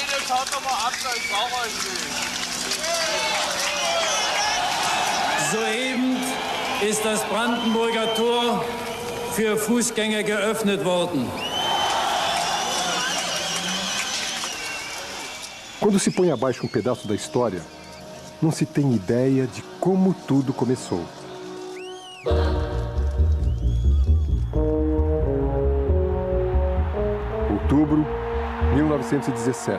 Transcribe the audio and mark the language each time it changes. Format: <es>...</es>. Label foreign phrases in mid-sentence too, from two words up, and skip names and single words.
<de>haut doch mal ab, ich brauche euch nicht. Soeben ist das Brandenburger Tor für Fußgänger geöffnet worden.</de> <pt>Quando se põe abaixo pedaço da história, não se tem ideia de como tudo começou. Outubro, 1917.</pt>